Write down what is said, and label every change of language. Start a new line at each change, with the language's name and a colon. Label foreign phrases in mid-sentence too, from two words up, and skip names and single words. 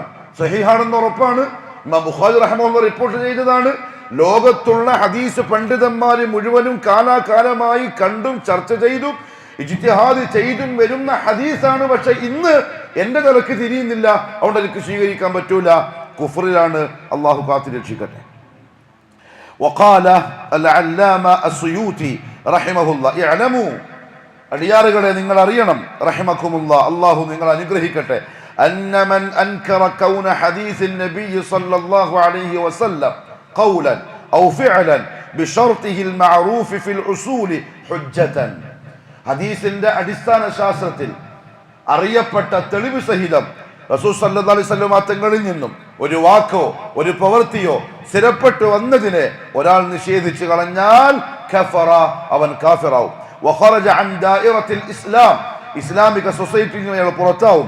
Malayalam: സഹീഹാണെന്ന് ഉറപ്പാണ്, ഇമാം ബുഖാരി റഹിമഹുല്ലാഹ് റിപ്പോർട്ട് ചെയ്തതാണ്. ലോകത്തുള്ള ഹദീസ് പണ്ഡിതന്മാർ മുഴുവനും കാലാകാലമായി കണ്ടും ചർച്ച ചെയ്തും ഇജ്തിഹാദ് ചെയ്തും വരുന്ന ഹദീസാണ്. പക്ഷെ ഇന്ന് എന്റെ തലക്ക് തിരിയുന്നില്ല, അതുകൊണ്ട് എനിക്ക് സ്വീകരിക്കാൻ പറ്റൂല, കുഫറിലാണ്. അള്ളാഹു കാത്തു രക്ഷിക്കട്ടെ.
Arabic: وقال العلامة السيوطي رحمه الله اعلموا,
Malayalam: അടിയാറുകളെ നിങ്ങൾ അറിയണം, റഹിമക്കുമുല്ലാഹ്, അള്ളാഹു നിങ്ങൾ അനുഗ്രഹിക്കട്ടെ,
Arabic: أن من أنكر كون حديث النبي صلى الله عليه وسلم قولا أو فعلا بشرطه المعروف في الأصول حجة.
Malayalam: ഹദീസിന്റെ അടിസ്ഥാന ശാസ്ത്രത്തിൽ അറിയപ്പെട്ട തെളിവ് സഹിതം റസൂൽ
Arabic: صلى الله عليه وسلم
Malayalam: തങ്ങളിൽ നിന്നും ഒരു വാക്കോ ഒരു പ്രവൃത്തിയോ സ്ഥിരപ്പെട്ടു വന്നതിനെ ഒരാൾ നിഷേധിച്ചു കളഞ്ഞാൽ കഫറ, അവൻ കാഫിറാവും.
Arabic: وخرج عن دائرة الإسلام,
Malayalam: ഇസ്ലാമിക സൊസൈറ്റിയിൽ നിന്ന് അയാൾ പുറത്താവും.